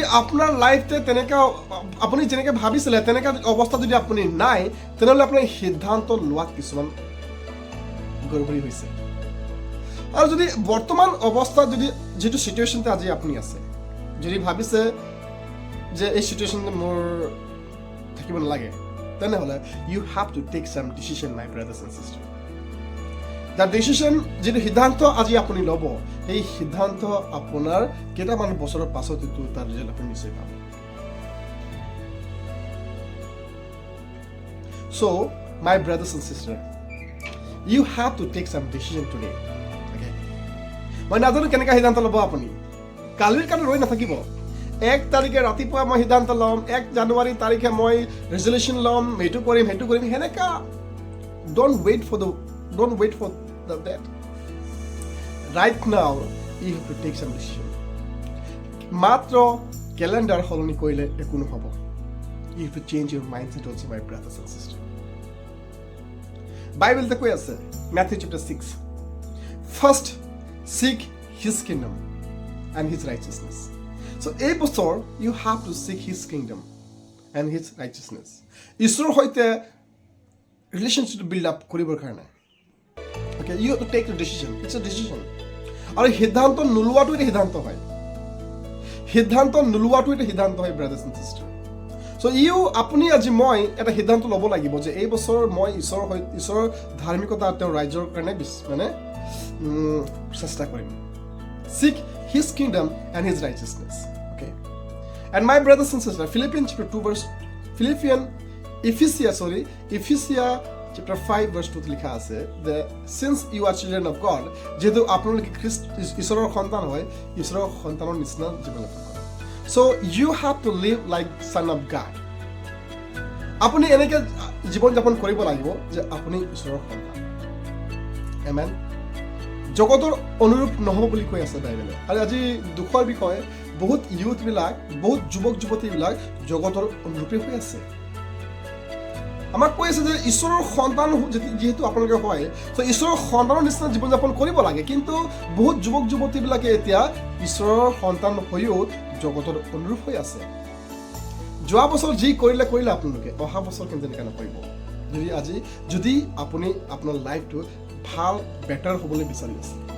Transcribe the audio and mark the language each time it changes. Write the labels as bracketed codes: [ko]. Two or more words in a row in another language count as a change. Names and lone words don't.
[as] আপোনাৰ লাইফতে তেনেকা আপুনি যেনেকৈ ভাবিছিলে তেনেকা অৱস্থা যদি আপুনি নাই তেনেহ'লে আপোনাৰ সিদ্ধান্ত লোৱাত কিছুমান গড়বড়ি হৈছে আৰু যদি বৰ্তমান অৱস্থা যদি যেটো সিচুৱেশ্যনতে আজি আপুনি আছে যদি ভাবিছে যে এই সিচুৱেশ্যনতে মোৰ থাকিব নালাগে তেনেহ'লে [en] you have to take some decision my brothers and sister the decision [as] যেটো সিদ্ধান্ত আজি আপুনি ল'ব এই সিদ্ধান্ত আপোনাৰ কেইটামান বছৰৰ পাছত তাৰ ৰিজাল্ট আপুনি নিশ্চয় পাব [en] So my brothers and sisters you have to take some decision today [as] মই নাজানো কেনেকৈ সিদ্ধান্ত ল'ব আপুনি কালিৰ কাৰণে ৰৈ নাথাকিব 1 তাৰিখে ৰাতিপুৱা মই সিদ্ধান্ত ল'ম 1 জানুৱাৰী তাৰিখে মই ৰেজলিউশ্যন ল'ম এইটো কৰিম হেনেকা [en] don't wait for that right now you have to take some decision [as] মাত্ৰ কেলেণ্ডাৰ সলনি কৰিলে একো নহ'ব [en] you have to change your mindset also my brothers and sisters [as] বাইবেলতে কৈ আছে [en] Matthew chapter 6 first seek his kingdom and his righteousness so [as] এই বছৰ [en] you have to seek his kingdom and his righteousness [as] ঈশ্বৰৰ সৈতে ৰিলেশ্যনশ্বিপ বিল্ড আপ কৰিবৰ কাৰণে [en] okay you have to take a decision it's a decision [as] আৰু সিদ্ধান্ত নোলোৱাটো এটা সিদ্ধান্ত হয় [en] brothers and sisters so [as] আপুনি আজি মই এটা সিদ্ধান্ত ল'ব লাগিব যে এই বছৰ মই ঈশ্বৰৰ ধাৰ্মিকতা তেওঁৰ ৰাজ্যৰ কাৰণে মানে চেষ্টা কৰিম [en] seek his kingdom and his righteousness okay and my brothers and sisters Philippians chapter 2 verse Ephesians chapter 5 verse 2 [as] লিখা আছে [en] the since you are children of God [as] যেহেতু আপোনালোকে ঈশ্বৰৰ সন্তান হয় ঈশ্বৰৰ সন্তানৰ নিচিনা জীৱন যাপন কৰে [en] so you have to live like son of God [as] আপুনি এনেকৈ জীৱন যাপন কৰিব লাগিব যে আপুনি ঈশ্বৰৰ সন্তান amen জগতৰ অনুৰূপ নহ'ব বুলি কৈ আছে বাইবেলে আৰু আজি দুখৰ বিষয় বহুত ইউথবিলাক বহুত যুৱক যুৱতীবিলাক জগতৰ অনুৰূপে হৈ আছে আমাক কৈ আছে যে ঈশ্বৰৰ সন্তান যেহেতু আপোনালোকে হয় তো ঈশ্বৰৰ সন্তানৰ নিচিনা জীৱন যাপন কৰিব লাগে কিন্তু বহুত যুৱক যুৱতীবিলাকে এতিয়া ঈশ্বৰৰ সন্তান হৈও জগতৰ অনুৰূপ হৈ আছে যোৱা বছৰ যি কৰিলে আপোনালোকে অহা বছৰ কেনেকৈ নকৰিব যদি আপুনি আপোনাৰ লাইফটো ভাল বেটাৰ হ'বলৈ বিচাৰি আছে